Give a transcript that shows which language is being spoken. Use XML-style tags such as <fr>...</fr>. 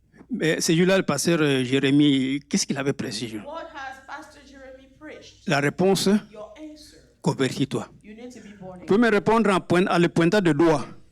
<fr>Mais ce jour-là, le pasteur Jérémie, qu'est-ce qu'il avait prêché ce jour?</fr> <en>what has Pastor Jeremy preached?</en> <fr>La réponse,</fr> <en>Your answer,</en> <fr>convertis-toi.</fr> <en>you need to be born</en> <fr>Vous</fr> <en>again.</en> <fr>pouvez me répondre en le pointant de doigt.</fr>